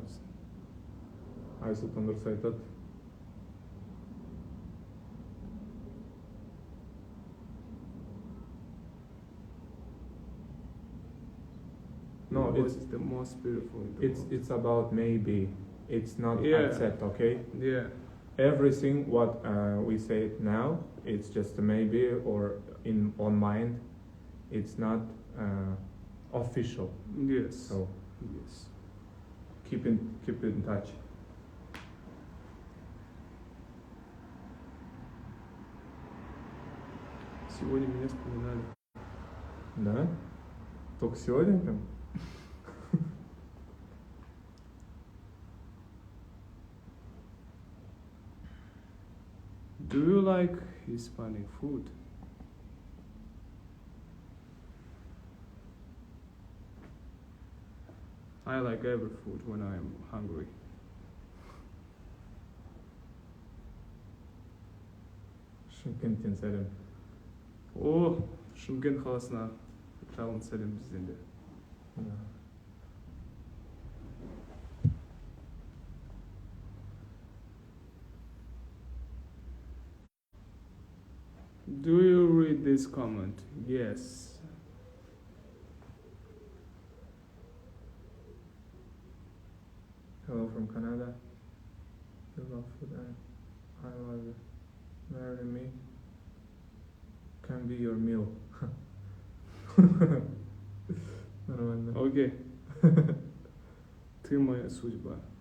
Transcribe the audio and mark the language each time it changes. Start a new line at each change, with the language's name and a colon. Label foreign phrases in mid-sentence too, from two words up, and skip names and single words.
Kazakh: Айсұлтан дұрыс айтады.
English: No, it's the most beautiful in the world. It's about maybe. It's not accept, okay? Yeah. Everything what we say now, it's just a maybe or on mind. It's not official. Yes. So Yes. keep in touch.
Russian: Сегодня меня вспоминали. Да? Только сегодня прям?
English: Do you like Hispanic food? I like every food when I am hungry.
Kazakh: Шымкенттен сәлем. О, Шымкент қаласына жалын сәлем бізден де.
English: Do you read this comment? Yes. Hello from Canada. You love food and I love you. Marry me. Can be your meal.
Russian: Нормально. Окей. Ты моя судьба.